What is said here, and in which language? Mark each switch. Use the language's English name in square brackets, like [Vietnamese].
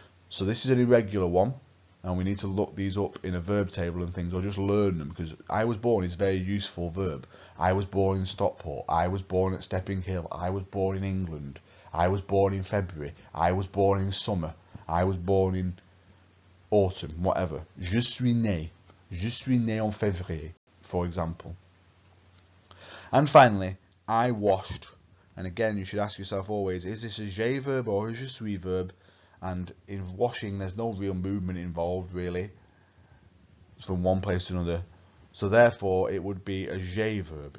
[English] So this is an irregular one, and we need to look these up in a verb table and things, or just learn them, because I was born is a very useful verb. I was born in Stockport, I was born at Stepping Hill, I was born in England, I was born in February, I was born in summer, I was born in autumn, whatever. [French] Je suis né en février, [English] for example. And finally, I washed. And again, you should ask yourself always, is this a j'ai verb or a je suis verb? and in washing there's no real movement involved really from one place to another, so therefore it would be a j'ai verb.